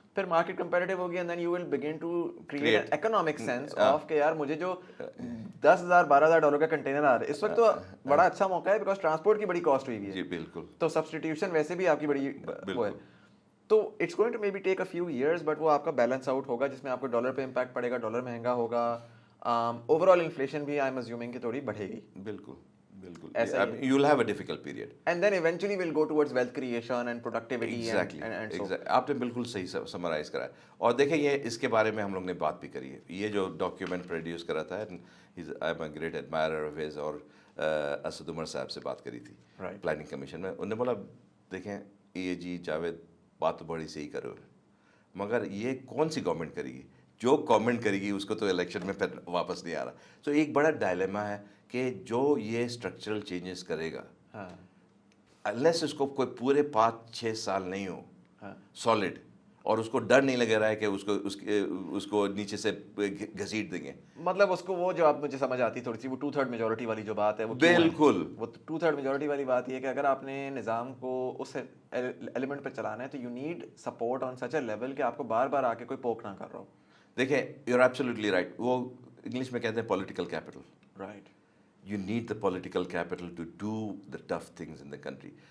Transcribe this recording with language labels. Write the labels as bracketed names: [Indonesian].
[Urdu] پھر market comparative ہوگی, [English] and then you will begin to create economic sense of [Urdu] کہ یار مجھے جو 10,000 12,000 ڈالر کا کنٹینر آ رہا ہے اس وقت, تو بڑا اچھا موقع ہے بیکاز ٹرانسپورٹ کی بڑی کاسٹ ہوئی ہے. جی بالکل, تو سبسٹیٹیوشن ویسے بھی آپ کی بڑی وہ ہے, تو [English] it's going to maybe take a few years, but [Urdu] وہ آپ کا بیلنس آؤٹ ہوگا جس میں آپ کو ڈالر پہ امپیکٹ پڑے گا, ڈالر مہنگا ہوگا, اوور آل انفلیشن بھی آئی ایم اسیومنگ کہ تھوڑی بڑھے گی. بالکل بالکل, [English] you will have a difficult period, and then eventually we'll go towards wealth creation and productivity. Exactly, and so [Urdu] آپ نے بالکل صحیح سمرائز کرا. اور دیکھیں یہ اس کے بارے میں ہم لوگ نے بات بھی کری ہے, یہ جو ڈاکیومنٹ پروڈیوس کرا تھا, [English] I am a great admirer of his, [Urdu] اور اسد عمر صاحب سے بات کری تھی پلاننگ کمیشن میں. انہوں نے بولا دیکھیں اے جی جاوید بات تو بڑی صحیح کرو, مگر یہ کون سی گورنمنٹ کرے گی, جو گورنمنٹ کرے گی اس کو تو الیکشن میں پھر واپس نہیں آ رہا. تو ایک بڑا ڈائلیما ہے کہ جو یہ اسٹرکچرل چینجز کرے گا, انلیس اس کو کوئی پورے 5-6 سال نہیں ہو سالڈ, اور اس کو ڈر نہیں لگے رہا ہے کہ اس کو نیچے سے گھسیٹ دیں گے. مطلب اس کو وہ جو آپ مجھے سمجھ آتی تھوڑی سی, وہ 2/3 میجورٹی والی جو بات ہے, وہ بالکل وہ 2/3 میجورٹی والی بات یہ ہے کہ اگر آپ نے نظام کو اس ایلیمنٹ پہ چلانا ہے تو [English] you need support on such a level [Urdu] کہ آپ کو بار بار آ کے کوئی پوک نہ کر رہا ہو. [English] دیکھیں you are absolutely right, [Urdu] وہ انگلش میں کہتے ہیں [English] Political capital. Right, you need the political capital to do the tough things in the country.